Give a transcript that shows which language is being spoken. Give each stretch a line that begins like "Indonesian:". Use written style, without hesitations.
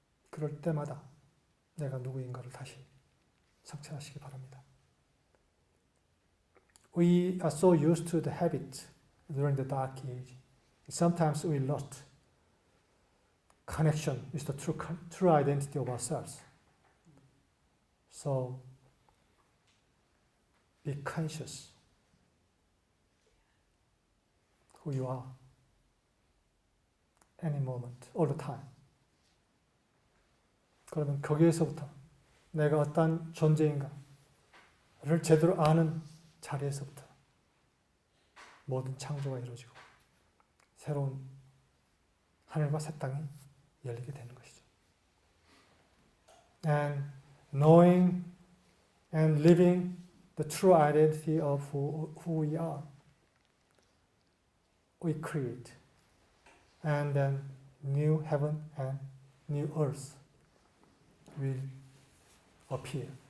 Korean: 그럴 때마다 내가 누구인가를 다시 성찰하시기 바랍니다.
English: We are so used to the habit during the dark age. Sometimes we lost connection with the true identity of ourselves. So be conscious who you are, any moment, all the time.
Korean: 그러면 거기에서부터 내가 어떤 존재인가를 제대로 아는 자리에서부터 모든 창조가 이루어지고 새로운 하늘과 새 땅이 열리게 되는 것이죠.
English: And knowing and living the true identity of who we are, we create, and then new heaven and new earth will appear.